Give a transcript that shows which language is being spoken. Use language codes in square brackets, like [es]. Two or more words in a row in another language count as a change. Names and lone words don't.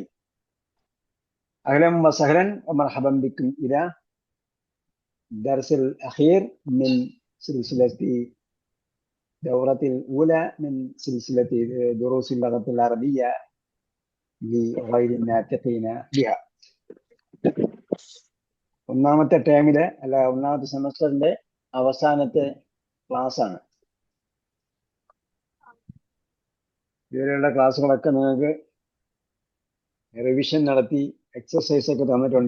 [ar] أهلا وسهلا ومرحبا بكم إلى الدرس الأخير من سلسلة دورة الأولى من سلسلة دروس اللغة العربية لغير الناطقين بها. [ml] ഒന്നാമത്തെ ടേമിലെ അല്ല ഒന്നാമത്തെ സെമസ്റ്ററിന്റെ അവസാനത്തെ ക്ലാസ് ആണ്. ഇതുവരെയുള്ള ക്ലാസ്സുകളൊക്കെ നിങ്ങൾക്ക് റിവിഷൻ നടത്തി എക്സസൈസ് ഒക്കെ തന്നിട്ടുണ്ട്.